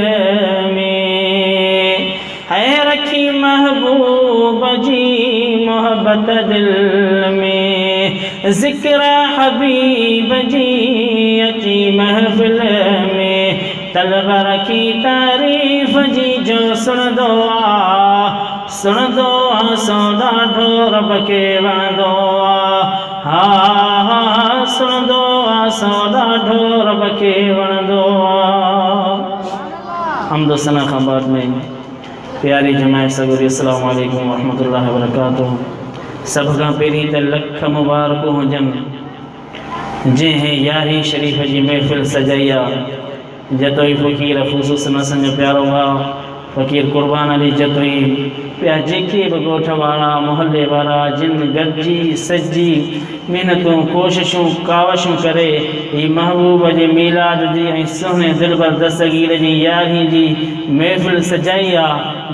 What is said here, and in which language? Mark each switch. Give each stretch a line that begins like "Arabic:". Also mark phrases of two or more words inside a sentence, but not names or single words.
Sindhi: में है रखी महबूब जी मोहब्बत दिल में ज़िक्र हबीब जी अची महफिल में तलब रखी तारीफ़ जी जो सुनदो आ सो ॾाढो रब खे वणंदो आ हा हा सुनदो आ सो ॾाढो रब खे वणंदो आ। हम्द सना खां बाद में प्यारी जमात सगुरी
Arabic: السلام عليكم ورحمة الله وبركاته.
Sindhi: सब खां पहिरीं त लख मुबारकूं हुजनि जंहिं यारहीं शरीफ़ जी महफ़िल सजाई आहे। जतोई फ़कीर ख़ुसूस नसन जो प्यारो भाउ फ़कीर कुर्बान अली जतोई पिया जेके बि ॻोठ वारा मोहल्ले वारा जिन गॾिजी सजी महिनतूं कोशिशूं कावशूं करे ही महबूब जे मीलाद जी ऐं सुहिणे दिलबर दस्तगीर जी यारहीं जी महफ़िल सजाई आहे।